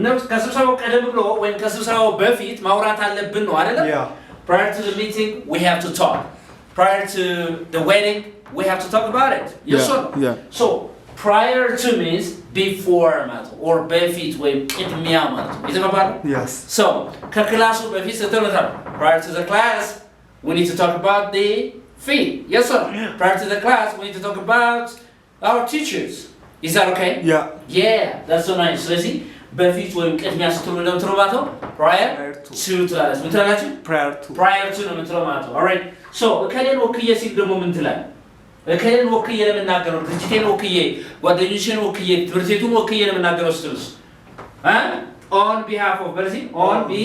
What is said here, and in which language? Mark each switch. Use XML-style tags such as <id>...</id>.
<am>ከስብሰባው ቀደም ብሎ ወይም ከስብሰባው በፊት ማውራት አለብን ነው አይደለ?</am> <en>yeah Prior to the meeting, we have to talk. Prior to the wedding, we have to talk about it. Yes or no? yeah So, prior to means before</en> <am>ማለት or በፊት ወይም ቅድሚያ ማለት ነው። የተባባሉ?</am> <en>yes So,</en> <am>ከክላሱ በፊት ስትነታ</am> <en>prior to the class, we need to talk about the fee. Yes or no? Prior to the class, we need to talk about our teachers. Is that okay? yeah That's so nice.</en> <am>ስለዚህ በፊት ወይም ቅድሚያ ስትሉ ነው የምትለው ማለት ነው። prior to ትላለች። ምን ትላላችሁ? prior to ነው የምትለው ማለት ነው።</am> <en>alright so</en> <am>እከሌን ወክዬ ሲል ደግሞ ምን ትላለህ? እከሌን ወክዬ ለምናገረው ድርጅቴን ወክዬ ጓደኞቼን ወክዬ ትምህርት ቤቱን ወክዬ ለምናገረው ስትሉስ on behalf of በዚህ on</am>